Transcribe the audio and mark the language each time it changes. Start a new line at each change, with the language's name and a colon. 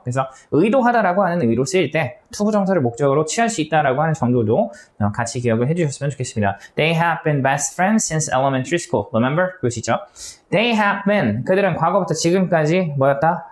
Korean: 그래서 의도하다라고 하는 의미로 쓰일 때 투부정사를 목적으로 취할 수 있다라고 하는 정도도 같이 기억을 해주셨으면 좋겠습니다.
English: They have been best friends since elementary school. Remember?
Korean: 보시죠.
English: They have been.
Korean: 그들은 과거부터 지금까지 뭐였다?